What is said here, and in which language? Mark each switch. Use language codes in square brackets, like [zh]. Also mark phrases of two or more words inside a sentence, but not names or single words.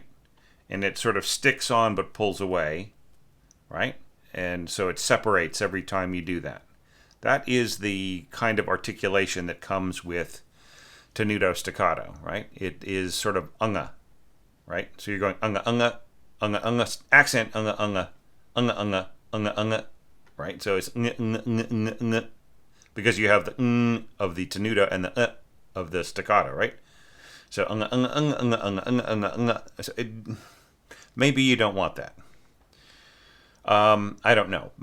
[en] And it sort of sticks on but pulls away, right? And so it separates every time you do that. That is the kind of articulation that comes with tenuto staccato, right? It is sort of unga, right? So you're going unga, unga, unga, unga, accent, unga, unga, unga, unga, unga, unga, right? So it's ng, ng, ng, ng, because you have the ng of the tenuto and the of the staccato, right? So unga, unga, unga, unga, unga, unga, unga, unga. So maybe you don't want that. I don't know.